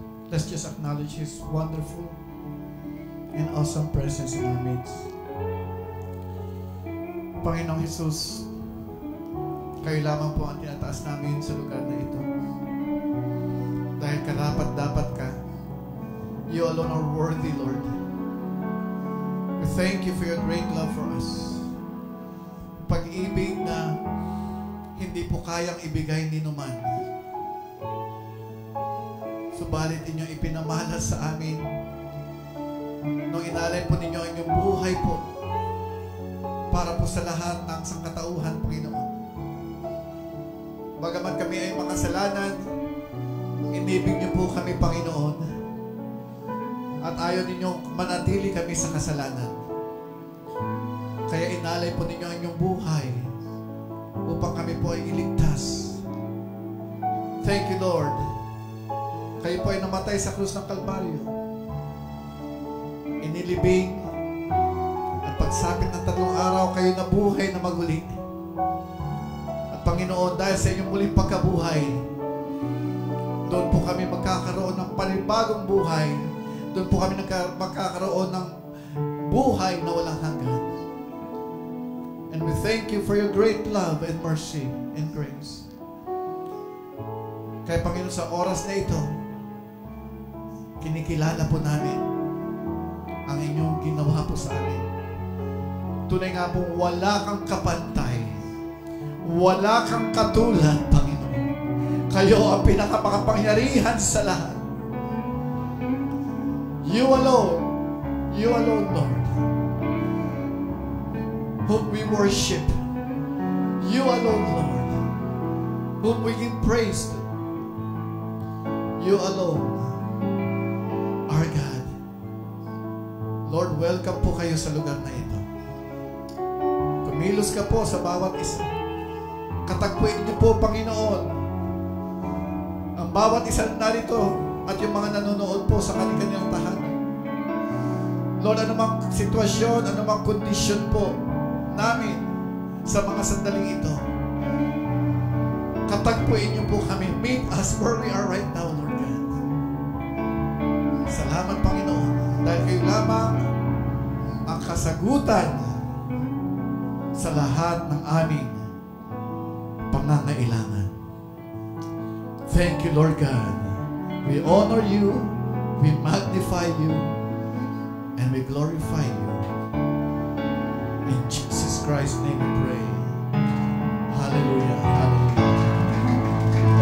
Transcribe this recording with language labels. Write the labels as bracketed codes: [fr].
[en] Let's just acknowledge His wonderful and awesome presence in our midst. [tl] Panginoong Jesus, kayo lamang po ang tinataas namin sa lugar na ito. Dahil karapat-dapat ka. [en] You alone are worthy, Lord. We thank you for your great love for us. [tl] Pag-ibig na hindi po kayang ibigay ni numan. Subalit inyong ipinamalas sa amin nung inalay po ninyo ang inyong buhay po para po sa lahat ng sangkatauhan, Panginoon. Bagaman kami ay makasalanan, inibig niyo po kami, Panginoon, at ayaw ninyo manatili kami sa kasalanan. Kaya inalay po ninyo ang inyong buhay upang kami po ay iligtas. [en] Thank you, Lord. [tl] Kayo po ay namatay sa krus ng Kalbaryo. Inilibing at pagsapit ng 3 araw, kayo nabuhay na maguli. Panginoon, dahil sa inyong muling pagkabuhay, doon po kami magkakaroon ng panibagong buhay. Doon po kami magkakaroon ng buhay na walang hanggan. [en] And we thank you for your great love and mercy and grace. [tl] Kaya Panginoon, sa oras na ito, kinikilala po namin ang inyong ginawa po sa amin. Tunay nga po, wala kang kapantay. Wala kang katulad, Panginoon. Kayo ang pinakamakapangyarihan sa lahat. [en] You alone, Lord, whom we worship. You alone, Lord, whom we give praise to. You alone, our God. Lord, welcome [tl] po kayo sa lugar na ito. Kumilos ka po sa bawat isa. Katagpuin niyo po, Panginoon, ang bawat isa narito at yung mga nanonood po sa kanilang tahanan. Lord, anumang sitwasyon, anumang kondisyon po namin sa mga sandaling ito, katagpuin niyo po kami. [en] Meet us where we are right now, Lord God. [tl] Salamat, Panginoon, dahil kayo lamang ang kasagutan sa lahat ng aming pangangailangan. [en] Thank you, Lord God. We honor you, we magnify you, and we glorify you. In Jesus Christ's name we pray. Hallelujah. Hallelujah.